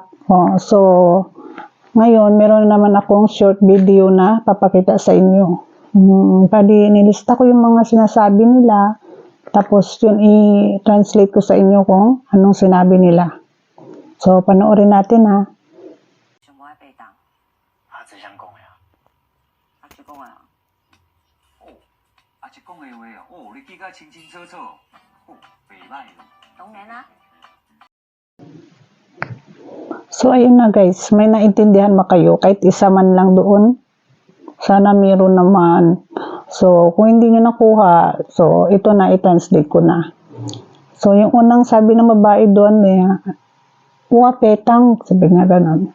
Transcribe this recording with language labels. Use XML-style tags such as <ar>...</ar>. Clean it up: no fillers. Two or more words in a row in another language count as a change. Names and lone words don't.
<tl>So, ngayon meron naman akong short video na papakita sa inyo. Nilista ko yung mga sinasabi nila, tapos yun i-translate ko sa inyo kung anong sinabi nila. So, panoorin natin ha.</tl> <nan>什么爱被当？阿姊想讲的啊。阿叔讲啊，哦，阿姊讲的话哦，你记甲清清楚楚。哦，袂歹哦。当然啦。</nan> <tl>So, ayun na guys, may naintindihan ba kayo? Kahit isa man lang doon. Sana meron naman. So, kung hindi nyo nakuha, so, ito na, i-translate ko na. So, yung unang sabi ng babae doon, uwa petang, sabi nga ganun.</tl>